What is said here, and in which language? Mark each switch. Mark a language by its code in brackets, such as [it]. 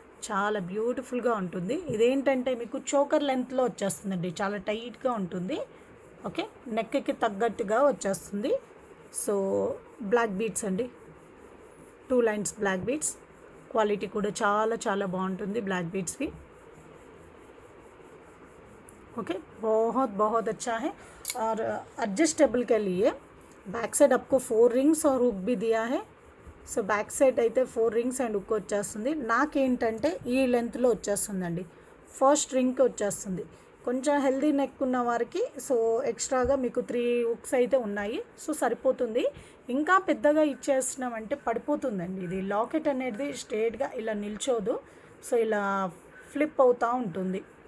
[te] చాలా బ్యూటిఫుల్గా ఉంటుంది. ఇదేంటంటే మీకు చోకర్ లెంత్లో వచ్చేస్తుందండి, చాలా టైట్గా ఉంటుంది. ఓకే, నెక్కి తగ్గట్టుగా వచ్చేస్తుంది. సో బ్లాక్ బీడ్స్ అండి, 2 లైన్స్ బ్లాక్ బీడ్స్. క్వాలిటీ కూడా చాలా చాలా బాగుంటుంది బ్లాక్ బీడ్స్వి. [hi] ओके, बहुत बहुत अच्छा है. और एडजस्टेबल के लिए बैक साइड आपको 4 रिंग्स और हुक भी दिया है. [te] సో బ్యాక్ సైడ్ అయితే 4 రింగ్స్ అండ్ హుక్ వచ్చేస్తుంది. నాకేంటంటే ఈ లెంత్లో వచ్చేస్తుందండి. ఫస్ట్ రింగ్కి వచ్చేస్తుంది. కొంచెం హెల్దీ నెక్ ఉన్న వారికి సో ఎక్స్ట్రాగా మీకు 3 హుక్స్ అయితే ఉన్నాయి. సో సరిపోతుంది. ఇంకా పెద్దగా ఇచ్చేసినామంటే పడిపోతుందండి. ఇది లాకెట్ అనేది స్ట్రేట్గా ఇలా నిల్చోదు, సో ఇలా ఫ్లిప్ అవుతూ ఉంటుంది.